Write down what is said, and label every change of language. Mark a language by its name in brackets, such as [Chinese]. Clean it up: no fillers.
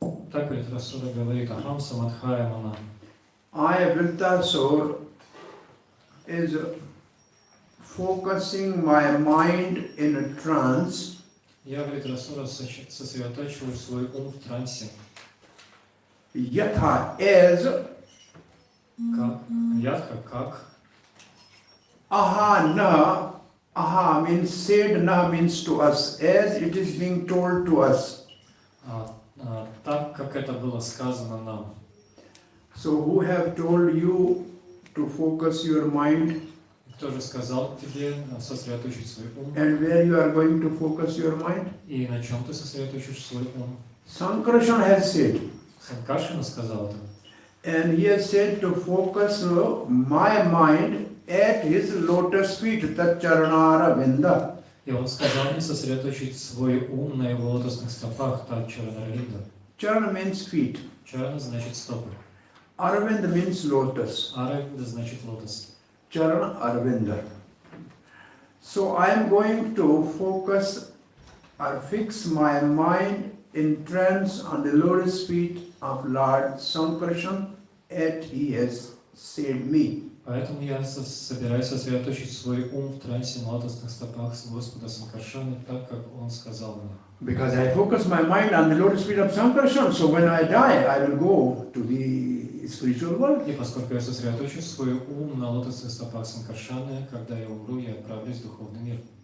[Russian] Так Вритрасура говорит, [Sanskrit] Ахам самадхая мана. [English] I, Virtasur, is focusing my mind in a trance. [Russian] Я Вритрасура сосредотачиваю свой ум в трансе. [English] Yatha is [Russian] Как? Ядха как? [Sanskrit] Ahana. [English] Aha means said, na means to us, as it is being told to us. [Russian] Так, как это было сказано нам. [English] So who have told you to focus your mind [Russian] Кто же сказал тебе сосредоточить свой ум? [English] and where you are going to focus your mind? [Russian] И на чем ты сосредоточишь свой ум? [English] Sankarshan has said, [Russian] Санкаршина сказал это. [English] And he has said to focus my mind at his lotus feet, [Sanskrit] tat charanara vinda. [Russian] И он сказал мне сосредоточить свой ум на его лотосных стопах, так Чаранаравинда. [English] Charana means feet. [Russian] Чарана значит стопы. [English] Aravind means lotus. [Russian] Аравинда значит лотос. [Sanskrit] Charana Aravinda. [English] So I am going to focus or fix my mind in trance on the lotus feet of Lord Sankarshan as he has said me. [Russian] Поэтому я собираюсь сосредоточить свой ум в трансе на лотосных стопах с Господа Санкаршана, так как он сказал мне. [English] Because I focus my mind on the lotus feet of Sankarshan, so when I die, I will go to the spiritual world. [Russian] И поскольку я сосредоточу свой ум на лотосных стопах Санкаршаны, когда я умру, я отправлюсь в духовный мир.